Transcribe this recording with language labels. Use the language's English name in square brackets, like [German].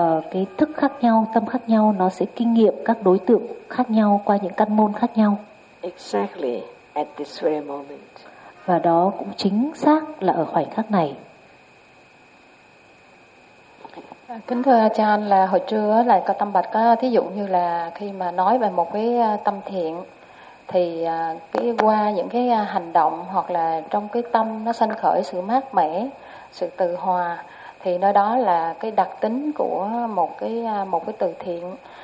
[Vietnamese] Cái thức khác nhau, tâm khác nhau, nó sẽ kinh nghiệm các đối tượng khác nhau qua những căn môn khác nhau. [English] Exactly at this very moment. [Vietnamese] Và đó cũng chính xác là ở khoảnh khắc này. Kính thưa Ajahn, là hồi trưa là có Tâm Bạch có thí dụ như là khi mà nói về một cái tâm thiện thì cái qua những cái hành động hoặc là trong cái tâm nó sanh khởi sự mát mẻ, sự từ hòa, thì nơi đó là cái đặc tính của một cái từ thiện.